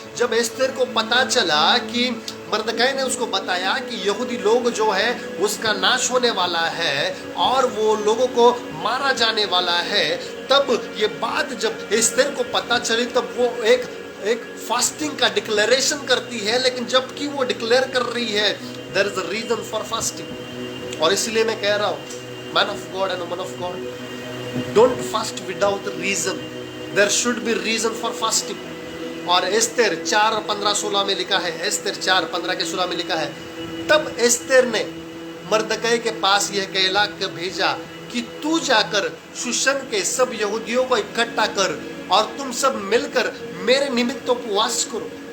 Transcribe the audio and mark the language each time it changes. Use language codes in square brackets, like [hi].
[hi] जब एस्तेर को पता चला कि मर्दकै ने उसको बताया कि यहूदी लोग जो है उसका नाश होने वाला है और वो लोगों को मारा जाने वाला है, तब ये बात जब एस्तेर को पता चली, तब वो एक फास्टिंग का डिक्लेरेशन करती है। लेकिन जबकि वो डिक्लेयर कर रही है, [en] There is a reason for fasting. [hi] और इसलिए मैं कह रहा हूँ, [en] man of God and woman of God, don't fast without reason. There should be reason for fasting. [hi] और एस्तेर 4:15-16 में लिखा है, एस्तेर 4:15-16 में लिखा है, तब एस्तेर ने मर्दकै के पास यह कहला के भेजा कि तू जाकर शूशन के सब यहूदियों को इकट्ठा कर और तुम सब मिलकर मेरे निमित्त उपवास करो।